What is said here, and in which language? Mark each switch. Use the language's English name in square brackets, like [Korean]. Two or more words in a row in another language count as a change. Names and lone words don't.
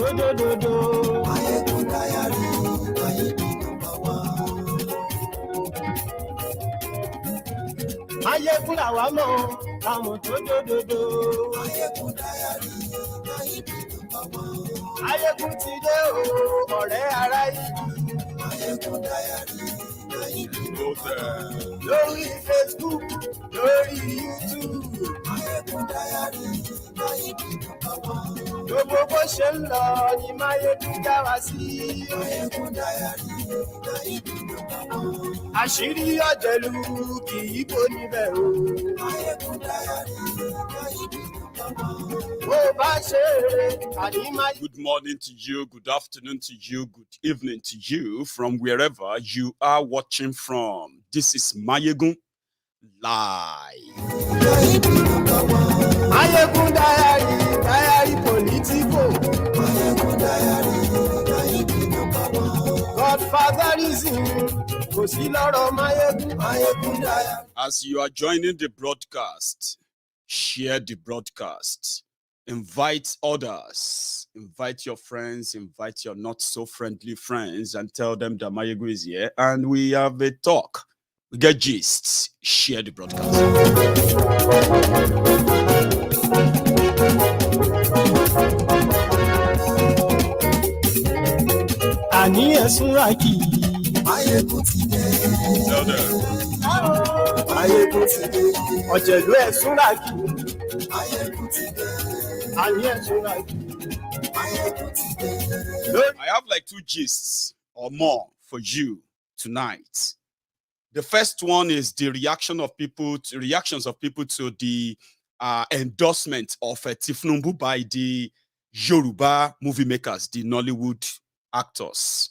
[English] Maiyegun diary, Maiyegun number one. [Yoruba] Maiyegun la wa mo, la mo do. [English] Maiyegun diary, Maiyegun number one. [Yoruba] Maiyegun ti dé o, ọ̀rẹ́ ará ìlú. [English] Maiyegun diary, Maiyegun number one. [Yoruba] Lórí Facebook, lórí YouTube. [English] Maiyegun diary, Maiyegun number one. [Yoruba] Gbogbo bó ṣe ń lọ ni Maiyegun já wa sí. [English] Maiyegun diary, Maiyegun number one. [Yoruba] Àṣírí ọ̀jẹ̀lú kì í kó níbẹ̀ o. [English] Maiyegun diary, Maiyegun number one. Good morning to you, good afternoon to you, good evening to you from wherever you are watching from. This is Maiyegun Live. Maiyegun diary Politico. Maiyegun diary number one. [Yoruba] Godfatherism, kò sí lọ́rọ̀ Maiyegun. [English] Maiyegun diary. As you are joining the broadcast, share the broadcast. Invite others, invite your friends, invite your not so friendly friends and tell them that Maiyegun is here and we have a talk. We get gists. Share the broadcast. [Yoruba] Ani esunraki. Maiyegun ti dé. [English] Tell them. [Yoruba] Maiyegun ti dé. Ọ̀jẹ̀lú esunraki. Maiyegun ti dé. Ani esunraki. Maiyegun ti dé. [English] I have like 2 gists or more for you tonight. The first one is the reactions of people to the endorsement of Tinubu by the Yoruba movie makers, the Nollywood actors.